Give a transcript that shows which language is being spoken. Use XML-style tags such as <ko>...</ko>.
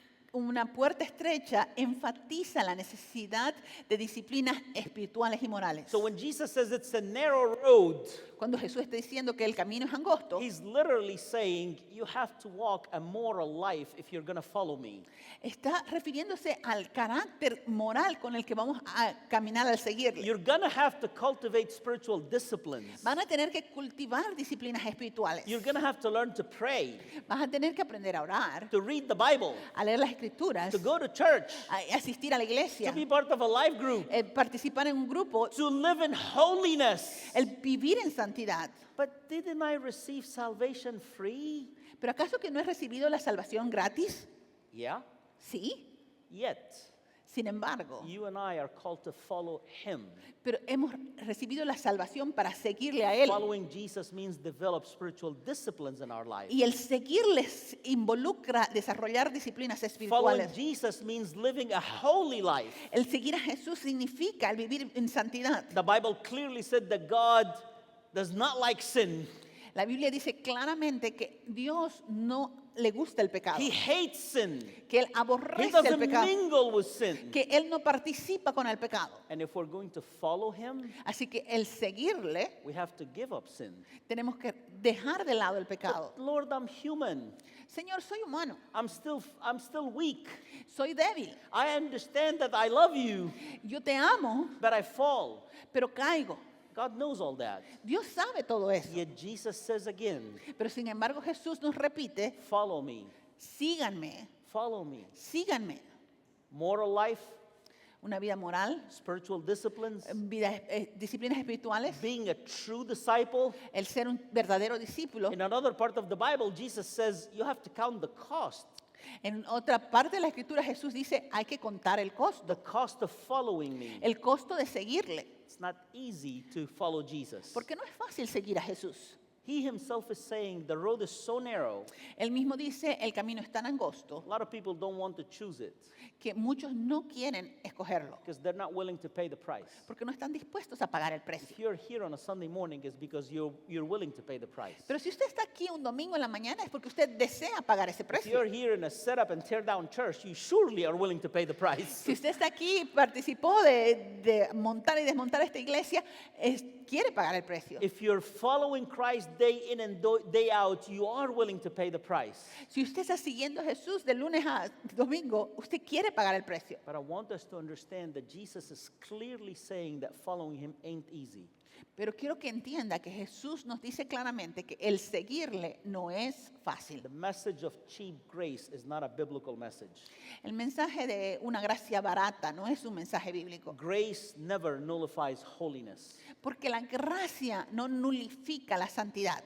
<es>Una puerta estrecha enfatiza la necesidad de disciplinas espirituales y morales.</es> <en>So when Jesus says it's a narrow road,</en> <es>Cuando Jesús está diciendo que el camino es angosto,</es> <en>he's literally saying you have to walk a moral life if you're going to follow me.</en> <es>está refiriéndose al carácter moral con el que vamos a caminar al seguirle.</es> <en>You're going to have to cultivate spiritual disciplines.</en> <es>Van a tener que cultivar disciplinas espirituales.</es> <en>You're going to have to learn to pray,</en> <es>Vas a tener que aprender a orar,</es> <en>to read the Bible,</en> <es>a leer las escrituras,</es> <en>to go to church,</en> <es>a asistir a la iglesia,</es> <en>to be part of a life group,</en> <es>participar en un grupo,</es> <en>to live in holiness.</en> <es>el vivir en santidad.</es> <en>But didn't I receive salvation free?</en> <es>¿Pero acaso que no he recibido la salvación gratis?</es> <en>Yeah.</en> <es>Sí.</es> <en>Yet,</en> <es>Sin embargo,</es> <en>you and I are called to follow him.</en> <es>pero hemos recibido la salvación para seguirle a Él.</es> <en>Following Jesus means develop spiritual disciplines in our life.</en> <es>Y el seguirles involucra desarrollar disciplinas</es> <en>Following</en> <es>espirituales.</es> <en>Jesus means living a holy life.</en> <es>El seguir a Jesús significa el vivir en santidad.</es> <en>The Bible clearly said that God does not like sin.</en> <es>La Biblia dice claramente que Dios no le gusta el pecado,</es> <en>He hates sin.</en> <es>que Él</es> <en>He</en> <es>aborrece el</es> <en>doesn't</en> <es>pecado,</es> <en>mingle with sin.</en> <es>que Él no participa con el pecado.</es> <en>And if we're going to follow him,</en> <es>Así que el seguirle,</es> <en>we have to give up sin.</en> <es>tenemos que dejar de lado el pecado.</es> <en>But Lord, I'm human.</en> <es>Señor, soy humano,</es> <en>I'm still weak.</en> <es>soy débil,</es> <en>I understand that I love you,</en> <es>yo te amo,</es> <en>but I fall.</en> <es>pero caigo.</es> <en>God knows all that.</en> <es>Dios sabe todo eso.</es> <en>Yet Jesus says again,</en> <es>Pero sin embargo Jesús nos repite,</es> <en>follow me,</en> <es>síganme,</es> <en>follow me.</en> <es>síganme.</es> <en>Moral life,</en> <es>Una vida moral,</es> <en>spiritual disciplines,</en> <es>disciplinas espirituales,</es> <en>being a true disciple.</en> <es>el ser un verdadero discípulo.</es> <en>In another part of the Bible, Jesus says you have to count the cost.</en> <es>En otra parte de la escritura Jesús dice, hay que contar el</es> <en>The</en> <es>costo,</es> <en>cost of following me.</en> <es>el costo de seguirle,</es> <en>It's not easy to follow Jesus.</en> <es>porque no es fácil seguir a Jesús.</es> <en>He himself is saying the road is so narrow,</en> <es>Él mismo dice, el camino es tan angosto</es> <en>a lot of people don't want to choose it</en> <es>que muchos no quieren escogerlo,</es> <en>because they're not willing to pay the price.</en> <es>porque no están dispuestos a pagar el</es> <en>If</en> <es>precio.</es> <en>you're here on a Sunday morning, it's because you're willing to pay the price.</en> <es>Pero si usted está aquí un domingo en la mañana es porque usted desea pagar ese</es> <en>If</en> <es>precio.</es> <en>you're here in a set up and tear down church, you surely are willing to pay the price.</en> <es>Si usted está aquí y participó de montar y desmontar esta iglesia, quiere pagar el precio.</es> <en>If you're following Christ day in and day out, you are willing to pay the price.</en> <es>Si usted está siguiendo a Jesús de lunes a domingo, usted quiere pagar el precio.</es> <en>But I want us to understand that Jesus is clearly saying that following him ain't easy.</en> <es>Pero quiero que entienda que Jesús nos dice claramente que el seguirle no es fácil.</es> <en>The message of cheap grace is not a biblical message.</en> <es>El mensaje de una gracia barata no es un mensaje bíblico,</es> <en>Grace never nullifies holiness.</en> <es>porque la gracia no nulifica la santidad,</es>